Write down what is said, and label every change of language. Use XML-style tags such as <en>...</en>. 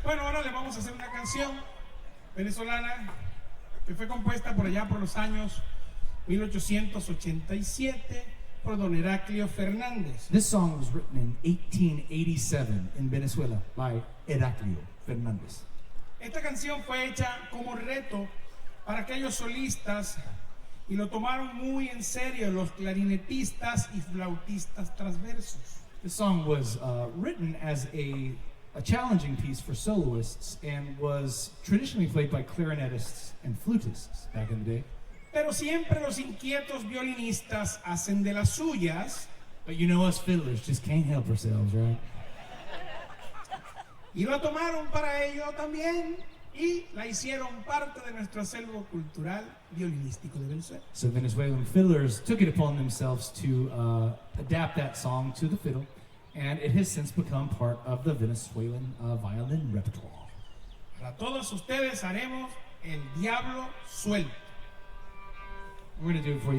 <es>Bueno, ahora le vamos a hacer una canción venezolana que fue compuesta por allá por los años 1887 por don Heraclio Fernández.</es> <en>This song was written in 1887 in Venezuela by Heraclio Fernández.</en> <es>Esta canción fue hecha como reto para aquellos solistas y lo tomaron muy en serio los clarinetistas y flautistas transversos.</es> <en>This song was written as a challenging piece for soloists and was traditionally played by clarinetists and flutists back in the day.</en> <es>Pero siempre los inquietos violinistas hacen de las suyas.</es> <en>But you know us fiddlers just can't help ourselves, right?</en> <es>Y lo tomaron para ello también y la hicieron parte de nuestro acervo cultural violinístico de Venezuela.</es> <en>So Venezuelan fiddlers took it upon themselves to adapt that song to the fiddle, and it has since become part of the Venezuelan violin repertoire.</en> <es>Para todos ustedes haremos El Diablo Suelto.</es> <en>We're gonna do it for you.</en>